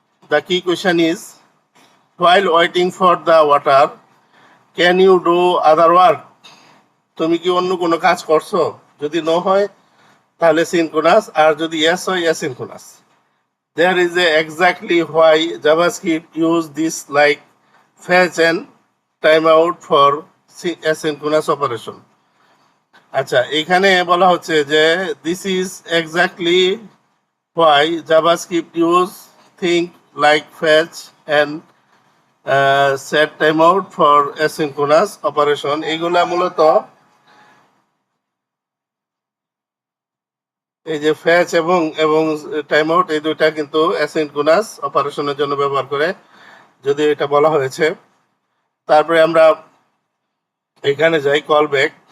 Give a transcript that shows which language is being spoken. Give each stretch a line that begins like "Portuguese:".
English: The key question is, while waiting for the water, can you do other work?
Bangla: তুমি কি অন্য কোনো কাজ করছো? যদি নো হয় তাহলে সিনক্রোনাস, আর যদি ইয়েস হয় asynchronous.
English: There is a exactly why JavaScript use this like fetch and timeout for asynchronous operation.
Bangla: আচ্ছা, এখানে বলা হচ্ছে যে
English: this is exactly why JavaScript use thing like fetch and set timeout for asynchronous operation.
Bangla: এইগুলা মূলত এই যে ফ্যাচ এবং এবং টাইম আউট, এই দুইটা কিন্তু অ্যাসিনক্রোনাস অপারেশনের জন্য ব্যবহার করে, যদি এটা বলা হয়েছে। তারপরে আমরা এখানে যাই কলব্যাক।